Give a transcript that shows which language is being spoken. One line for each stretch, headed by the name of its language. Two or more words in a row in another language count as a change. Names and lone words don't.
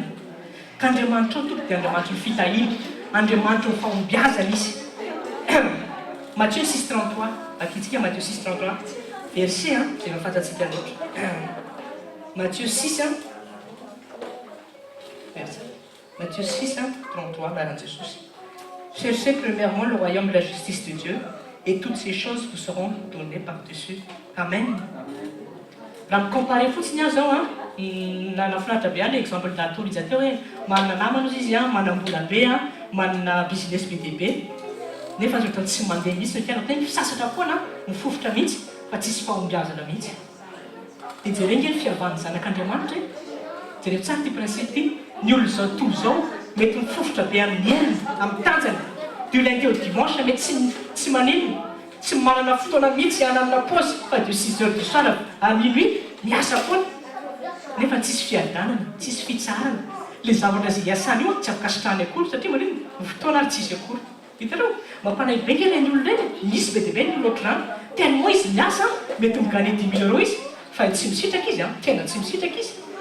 Malagasy: Ka Andriamanitra ao dia Andriamanitra ny fitahina, Andriamanitra ny fahombiazana izy. Matthieu 6:33, akitsika Matthieu 6:33 verset zay mahafantatsika loatra. Matthieu 6 verset. Matthieu 6:33 baran'i Jesosy.
French: Cherchez premièrement le royaume et la justice de Dieu, et toutes ces choses vous seront données par-dessus.
Malagasy: Amen. Raha mikompare fotsiny azy zao nafinaritra be any exemple datolo izy ateo hoe manana namana izy manam-bola be manana business be dia be, nefa azo atao tsy mandeha mihitsy ny fiainana, tena fisasatra foana mifofotra mihitsy fa tsisy fahombiazana mihitsy. Dia jerena ny fihavan'ny zanak'Andriamanitra jereo tsara ty principe ty, ny olona zao toy zao mety mifofotra be amin'ny heniny amin'ny tanjany,
French: du lundi au dimanche
Malagasy: mety tsy manino, tsy manana fotoana mihitsy hananana pause fa
French: de 6 heures du soir à minuit
Malagasy: miasa foana, nefa tsisy fiadanana, tsisy fitsarana. Le zavatra zay hiasany io tsy afaka sitrahany akory satria manino fotoana ary tsisy akory. Hitanao mampanay be nge reny olona reny, misy be dia be ny loatra tena moa izy miasa mety migane 10 000 € izy fa tsy misitraka izy tena tsy misitraka izy.